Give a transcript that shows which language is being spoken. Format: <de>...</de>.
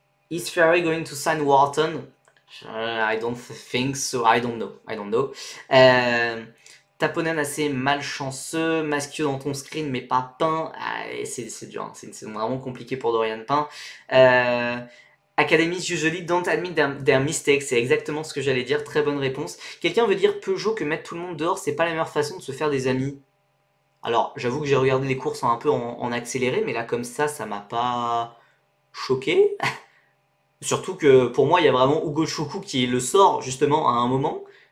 <en>Is Ferrari going to sign Wharton? I don't think so. I don't know.</en> <fr>Taponen assez malchanceux. Maschio dans ton screen, mais pas Pain. C'est dur. Hein. C'est une saison vraiment compliquée pour Dorian Pain.</fr> <en>Academies usually don't admit their mistakes.</en> <fr>C'est exactement ce que j'allais dire. Très bonne réponse. Quelqu'un veut dire Peugeot que mettre tout le monde dehors, c'est pas la meilleure façon de se faire des amis. Alors, j'avoue que j'ai regardé les courses un peu en accéléré, mais là, comme ça m'a pas choqué. Surtout que pour moi, il y a vraiment Hugo Choukou qui le sort justement à un moment.</fr>